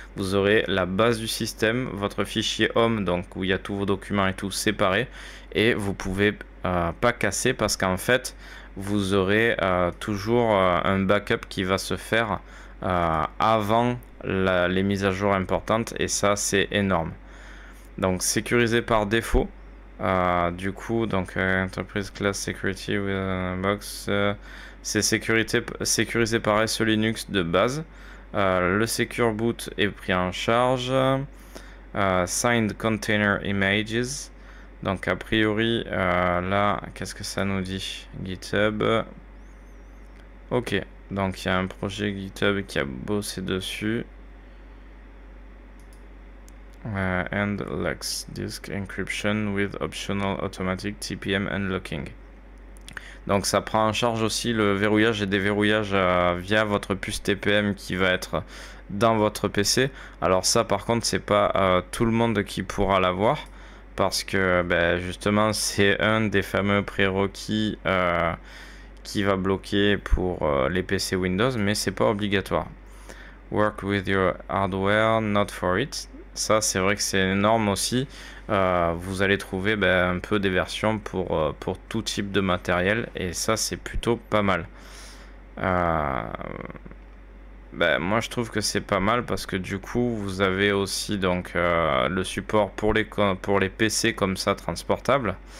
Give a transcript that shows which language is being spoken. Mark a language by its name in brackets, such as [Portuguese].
[French] Vous aurez la base du système, votre fichier home, donc où il y a tous vos documents et tout séparés, et vous pouvez pas casser parce qu'en fait, vous aurez toujours un backup qui va se faire avant les mises à jour importantes, et ça, c'est énorme. Donc sécurisé par défaut. Du coup, donc [English] Enterprise Class Security with a box, [French] c'est sécurisé par SE Linux de base. Le Secure Boot est pris en charge. [English] Signed Container Images. [French] Donc a priori, là, qu'est-ce que ça nous dit? GitHub. Ok, donc il y a un projet GitHub qui a bossé dessus. [English] And Lex Disk Encryption with Optional Automatic TPM Unlocking. [French] Donc ça prend en charge aussi le verrouillage et déverrouillage via votre puce TPM qui va être dans votre PC. Alors ça par contre c'est pas tout le monde qui pourra l'avoir parce que justement c'est un des fameux prérequis qui va bloquer pour les PC Windows, mais c'est pas obligatoire. [English] Work with your hardware, not for it. [French] Ça, c'est vrai que c'est énorme aussi. Vous allez trouver un peu des versions pour tout type de matériel. Et ça, c'est plutôt pas mal. Moi, je trouve que c'est pas mal parce que du coup, vous avez aussi donc, le support pour les PC comme ça, transportables.